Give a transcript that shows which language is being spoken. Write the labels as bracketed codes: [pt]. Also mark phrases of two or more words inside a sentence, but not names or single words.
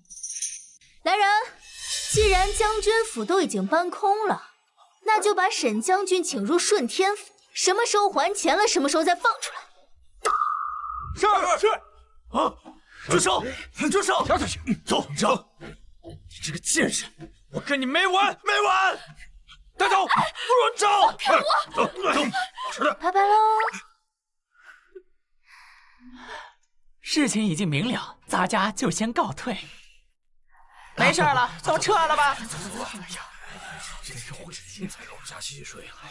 [zh] 來人，既然將軍府都已經搬空了，那就把沈將軍請入順天府，什麼時候還錢了，什麼時候再放出來。是。啊！住手！住手！跳下去！走！走！你这個賤人，我跟你沒完！沒完！ 帶走！慕容昭！看我！走！是的。拜拜嘍！事情已經明了，咱家就先告退。沒事了，都撤了吧。走！哎呀，這是會精彩樓下戲水。